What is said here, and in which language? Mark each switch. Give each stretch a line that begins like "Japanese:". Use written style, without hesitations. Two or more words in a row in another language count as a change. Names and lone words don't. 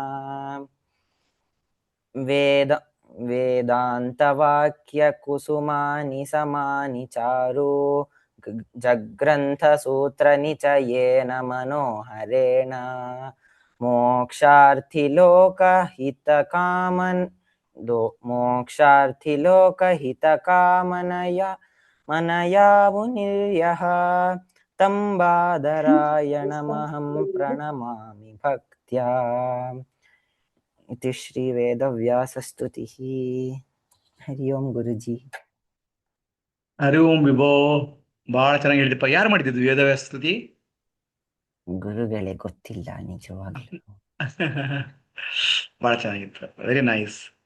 Sanskrit: वेदान्तवाक्यकुसुमानि समानि चारु जग्रन्थसूत्रनिचयेन मनोहरेण मोक्षार्थिलोकहितकामनया मुनिर्यः तं बादरायणमहं प्रणमामि भक्त्या। इति श्रीवेदव्यासस्तुतिः।
Hindi: हरि ओಂ गुरुजी.
Sanskrit: ಹರಿ ಓಂ ವಿಭೋ.
Kannada: ಬಹಳ ಚೆನ್ನಾಗಿ ಹೇಳಿದಪ್ಪ. ಯಾರು ಮಾಡಿದ್ದು ವೇದವ್ಯಾಸ ಸ್ತುತಿ? ಗುರುಗಳೇ ಗೊತ್ತಿಲ್ಲ ನಿಜವಾಗ್ಲೂ. ಬಹಳ ಚೆನ್ನಾಗಿತ್ತು.
English: very nice.